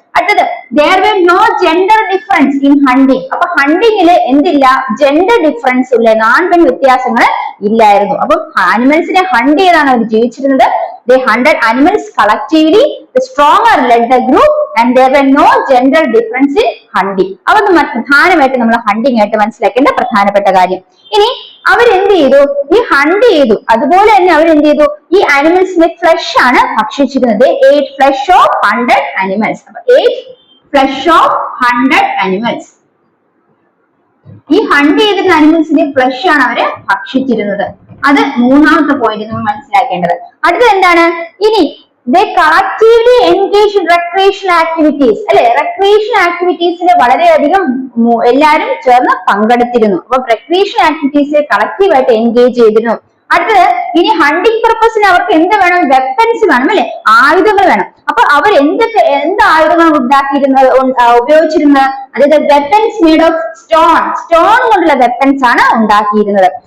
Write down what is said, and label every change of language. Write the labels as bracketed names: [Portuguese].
[Malayalam] അടുത്തത്, [English] there were no gender difference in hunting. [Malayalam] അപ്പൊ ഹണ്ടിങ്ങില് എന്തില്ല, ജെൻഡർ ഡിഫറൻസ് ഇല്ല, ആൺപെൺ വ്യത്യാസങ്ങൾ ഇല്ലായിരുന്നു. അപ്പൊ ആനിമൽസിനെ ഹണ്ട് ചെയ്താണ് അവർ ജീവിച്ചിരുന്നത്. [English] They hunted animals collectively. The stronger led the group and there were no gender difference in hunting. [Malayalam] അതൊന്നും പ്രധാനമായിട്ട് നമ്മൾ ഹണ്ടിങ് ആയിട്ട് മനസ്സിലാക്കേണ്ട പ്രധാനപ്പെട്ട കാര്യം. ഇനി അവരെന്ത് ചെയ്തു, ഈ ഹണ്ട് ചെയ്തു, അതുപോലെ തന്നെ അവരെന്ത് ചെയ്തു, ഈ ആനിമൽസിന്റെ ഫ്ലഷ് ആണ് ഭക്ഷിച്ചിരുന്നത്. [English] ate flesh of 100 animals. [Malayalam] അപ്പൊ [English] ate flesh of 100 animals. [Malayalam] ഈ ഹണ്ട് ചെയ്തിരുന്ന അനിമൽസിന്റെ ഫ്ലഷ് ആണ് അവര് ഭക്ഷിച്ചിരുന്നത്. അത് മൂന്നാമത്തെ പോയിന്റ് നമ്മൾ മനസ്സിലാക്കേണ്ടത്. അടുത്തത് എന്താണ്, ഇനി [English] they collectively engage in recreational activities. [Malayalam] അല്ലെ, recreational activities വളരെയധികം എല്ലാവരും ചേർന്ന് പങ്കെടുത്തിരുന്നു. അപ്പൊ recreational activities കളക്റ്റീവ് ആയിട്ട് എൻഗേജ് ചെയ്തിരുന്നു. അടുത്തത്, ഇനി ഹണ്ടിങ് പർപ്പസിന് അവർക്ക് എന്ത് വേണം, വെപ്പൻസ് വേണം, അല്ലെ, ആയുധങ്ങൾ വേണം. അപ്പൊ അവർ എന്ത് ആയുധങ്ങൾ ഉപയോഗിച്ചിരുന്നത്, അതായത് [English] weapons made of stone [Malayalam] കൊണ്ടുള്ള വെപ്പൻസ് ആണ് ഉണ്ടാക്കിയിരുന്നത്.